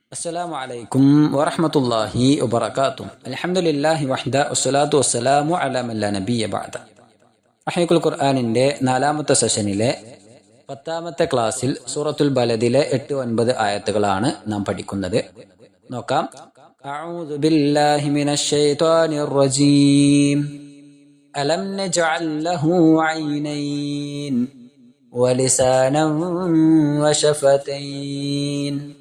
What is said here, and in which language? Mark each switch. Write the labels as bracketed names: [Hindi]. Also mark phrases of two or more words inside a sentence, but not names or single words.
[Arabic] السلام عليكم ورحمة الله وبركاته. الحمد لله وحده والصلاة والسلام على من لا نبي بعد. [Malayalam] അഹ്നികുൽ ഖുർആനിന്റെ 4ാമത്തെ സെഷനിലെ 10ാമത്തെ ക്ലാസ്സിൽ സൂറത്തുൽ ബലദിലെ 8-9 ആയത്തുകളാണ് നാം പഠിക്കുന്നത്. [Arabic] നോക്കാം. أعوذ بالله من الشيطان الرجيم. ألم نجعل له عينين ولسانا وشفتين.